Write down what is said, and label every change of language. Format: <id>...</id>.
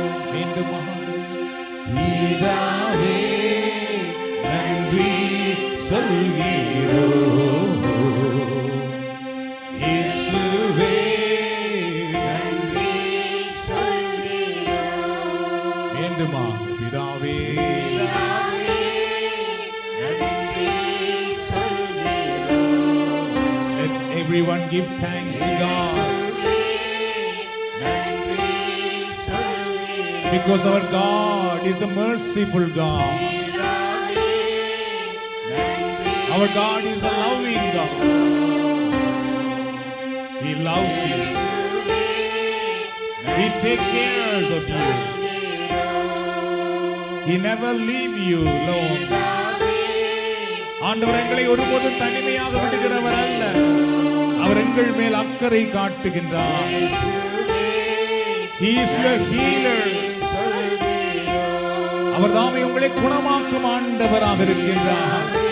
<ta>மீண்டும் பிதாவே நன்றி சொல்கிறோம், இயேசுவே நன்றி சொல்கிறோம். மீண்டுமா பிதாவே நன்றி சொல்கிறோம்.</ta> <en>Let's Everyone give thanks to God. Because our God is the merciful God. Our God is a loving God. He loves you. He takes care of you. He never leave you alone.</en> <ta>ஆண்டவர் எங்களை ஒருபோதும் தனிமையாக விடுகிறவர் அல்ல. அவர் எங்கள் மேல் அக்கறை காட்டுகின்றார்.</ta> <en>He is your healer.</en> <ta>அவர் தாமே உங்களை குணமாக்கும் ஆண்டவராக இருக்கின்றார்.</ta>